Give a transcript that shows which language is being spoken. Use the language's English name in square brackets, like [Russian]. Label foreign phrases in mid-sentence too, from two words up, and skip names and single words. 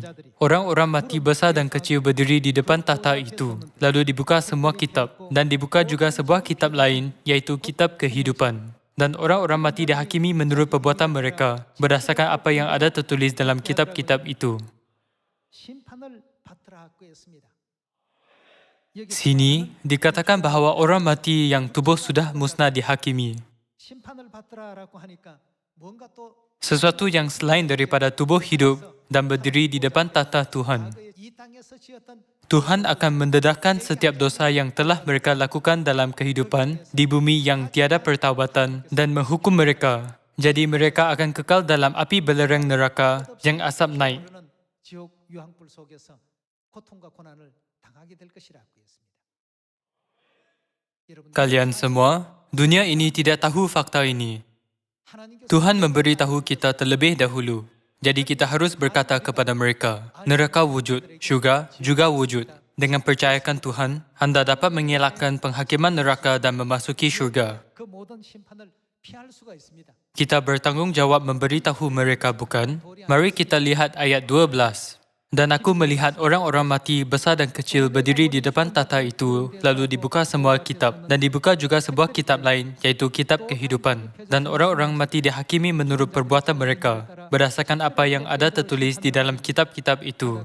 [Malay] Orang-orang mati besar dan kecil berdiri di depan tahta itu. Lalu dibuka semua kitab. Dan dibuka juga sebuah kitab lain, iaitu kitab kehidupan. Dan orang-orang mati dihakimi menurut perbuatan mereka, berdasarkan apa yang ada tertulis dalam kitab-kitab itu. [Korean] 심판을 받으라고 했습니다. 여기 [Malay] Sini, dikatakan bahawa orang mati yang tubuh sudah musnah dihakimi. [Korean] 심판을 받으라고 하니까 뭔가 또 [Malay] Sesuatu yang selain daripada tubuh hidup dan berdiri di depan tahta Tuhan. [Korean] 과거에 이 땅에서 지었던 [Malay] Tuhan akan mendedahkan setiap dosa yang telah mereka lakukan dalam kehidupan di bumi yang tiada pertaubatan dan menghukum mereka. Jadi mereka akan kekal dalam api belerang neraka yang asap naik. [Korean] 오르는 지옥 유황불 속에서 고통과 고난을 당하게 될 것이라고 했습니다. 여러분, [Malay] Kalian semua, dunia ini tidak tahu fakta ini. [Korean] 하나님께서 [Malay] Tuhan memberitahu kita terlebih dahulu. Jadi kita harus berkata kepada mereka, neraka wujud, syurga juga wujud. Dengan percayakan Tuhan, anda dapat mengelakkan penghakiman neraka dan memasuki syurga. [Korean] 그 모든 심판을 피할 수가 있습니다. [Malay] Kita bertanggungjawab memberitahu mereka, bukan? Mari kita lihat ayat 12. Dan aku melihat orang-orang mati besar dan kecil berdiri di depan tahta itu, lalu dibuka semua kitab. Dan dibuka juga sebuah kitab lain, iaitu kitab kehidupan. Dan orang-orang mati dihakimi menurut perbuatan mereka, berdasarkan apa yang ada tertulis di dalam kitab-kitab itu.